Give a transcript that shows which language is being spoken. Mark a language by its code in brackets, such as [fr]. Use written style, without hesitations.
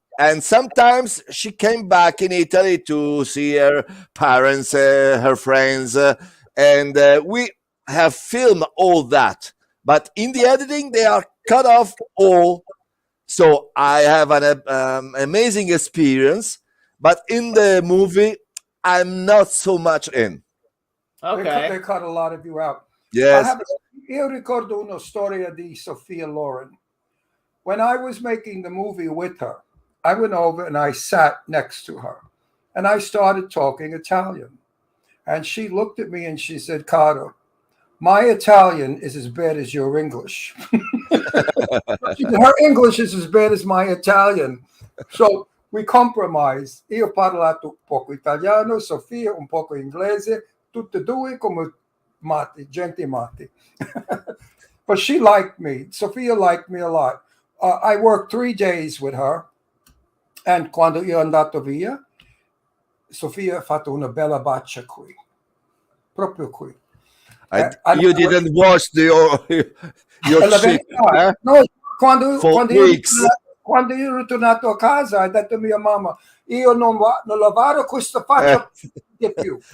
[en] And sometimes she came back in Italy to see her parents, her friends, and we have filmed all that. But in the editing, they are cut off all. So I have an amazing experience. But in the movie, I'm not so much in. Okay. They cut a lot of you out. Yes. [it] Io ricordo una storia di Sophia Loren. [en] When I was making the movie with her, I went over and I sat next to her and I started talking Italian. And she looked at me and she said, Caro, my Italian is as bad as your English. Her English is as bad as my Italian. So we compromised. [it] Io ho parlato un poco italiano, Sofia un poco inglese, tutte e due come matti, gente matti. [en] But she liked me. Sophia liked me a lot. I worked 3 days with her. [it] And quando io andato via, Sofia ha fatto una bella bacia qui. Proprio qui. [en] You didn't wash your shit, eh? [it] No, quando io ero ritornato a casa, ha detto a mia mamma, io non lavare questa faccia di più.